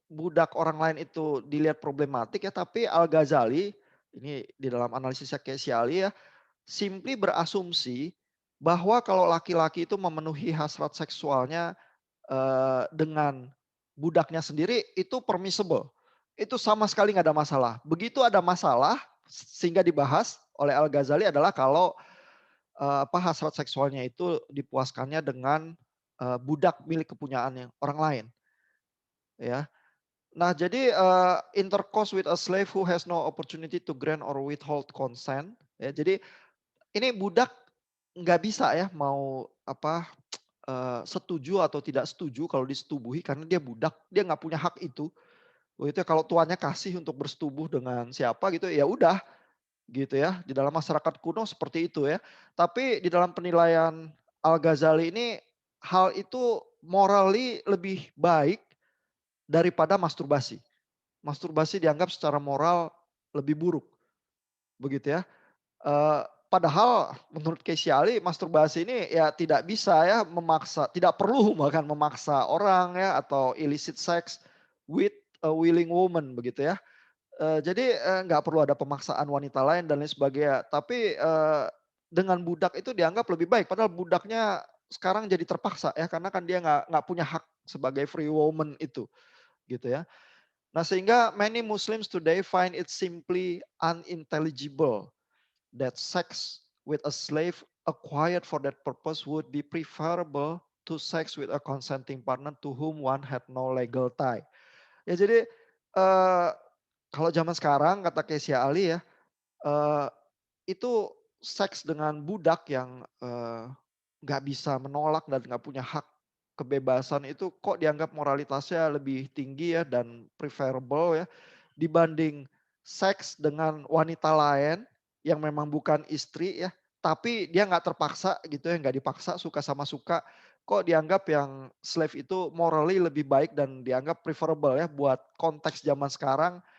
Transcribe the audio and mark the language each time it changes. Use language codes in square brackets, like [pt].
[id] budak orang lain itu dilihat problematik ya, tapi Al-Ghazali ini di dalam analisisnya Casey Ali ya, simply berasumsi bahwa kalau laki-laki itu memenuhi hasrat seksualnya dengan budaknya sendiri itu permissible. Itu sama sekali nggak ada masalah. Begitu ada masalah sehingga dibahas oleh Al-Ghazali adalah kalau hasrat seksualnya itu dipuaskannya dengan budak milik kepunyaannya orang lain, ya. [en] Nah, jadi intercourse with a slave who has no opportunity to grant or withhold consent, ya. [id] Jadi ini budak nggak bisa ya mau setuju atau tidak setuju kalau disetubuhi karena dia budak, dia nggak punya hak itu. Begitu ya, kalau tuannya kasih untuk bersetubuh dengan siapa gitu, ya udah gitu ya. Di dalam masyarakat kuno seperti itu ya. Tapi di dalam penilaian Al-Ghazali ini hal itu morally lebih baik daripada masturbasi. Masturbasi dianggap secara moral lebih buruk. Begitu ya. Padahal menurut Casey Ali masturbasi ini ya tidak bisa ya memaksa, tidak perlu bahkan memaksa orang ya atau [en] illicit sex with a willing woman [id] begitu ya. Jadi nggak perlu ada pemaksaan wanita lain dan lain sebagainya. Tapi dengan budak itu dianggap lebih baik. Padahal budaknya sekarang jadi terpaksa ya karena kan dia nggak punya hak sebagai [en] free woman [id] itu gitu ya. Nah sehingga [en] many Muslims today find it simply unintelligible that sex with a slave acquired for that purpose would be preferable to sex with a consenting partner to whom one had no legal tie. [id] Ya jadi kalau zaman sekarang kata Casey Ali ya, eh, itu seks dengan budak yang nggak bisa menolak dan nggak punya hak kebebasan itu kok dianggap moralitasnya lebih tinggi ya dan preferable ya dibanding seks dengan wanita lain yang memang bukan istri ya, tapi dia nggak terpaksa gitu ya, nggak dipaksa, suka sama suka, kok dianggap yang slave itu morally lebih baik dan dianggap preferable ya buat konteks zaman sekarang.